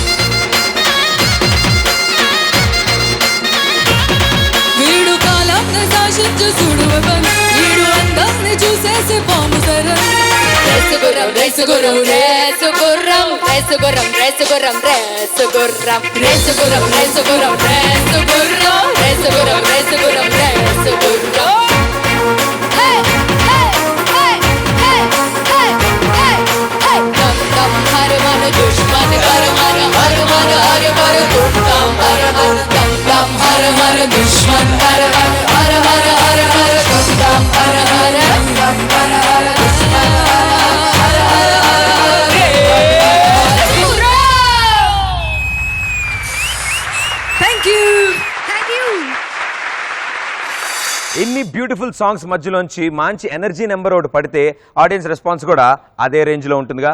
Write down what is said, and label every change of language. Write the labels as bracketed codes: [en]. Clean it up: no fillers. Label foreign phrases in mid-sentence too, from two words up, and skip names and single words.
[te] వీడు కాలాన్ని శాసించు చూడు వెపన్ వీడు అందాన్ని చూసేసి బాంబు సరా రేసు గుర్రం రేసు గుర్రం రేసు గుర్రం రేసు గుర్రం రేసు గుర్రం రేసు గుర్రం రేసు గుర్రం రేసు గుర్రం రేసు గుర్రం రేసు గుర్రం రేసు గుర్రం రేసు గుర్రం [hi] दुश्मन हर हर हर हर हर हर दम दम हर हर दम दम हर हर दुश्मन हर हर हर हर हर हर दम दम हर हर दम दम हर हर दुश्मन हर हर [en] thank you [te] ఇన్ని [en] beautiful songs [te] మధ్యలోంచి మంచి [en] energy number [te] ఒకటి పడితే [en] audience response [te] కూడా అదే రేంజ్లో ఉంటుందిగా.